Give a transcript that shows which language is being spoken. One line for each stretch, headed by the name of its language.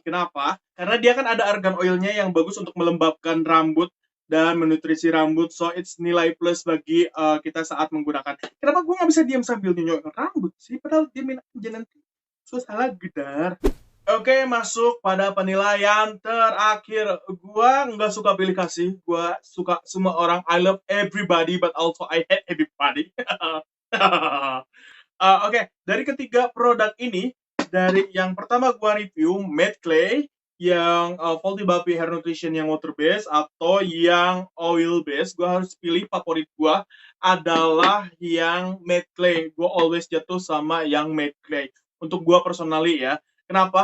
Indonesian: Kenapa? Karena dia kan ada argan oilnya yang bagus untuk melembabkan rambut dan menutrisi rambut,
English: so it's
Indonesian: nilai plus bagi kita saat menggunakan. Kenapa gue nggak bisa diam sambil nyunyuk rambut sih? Padahal diamin aja nanti salah gedar. Oke, masuk pada penilaian terakhir. Gua nggak suka pilih kasih. Gua suka semua orang.
English: I love everybody, but also I hate everybody.
Indonesian: Oke, dari ketiga produk ini, dari yang pertama gua review Made Clay, yang Faulty Bapi Hair Nutrition yang water base atau yang oil base, gua harus pilih favorit gua adalah yang Made Clay. Gua always jatuh sama yang Made Clay. Untuk gua personally ya. Kenapa?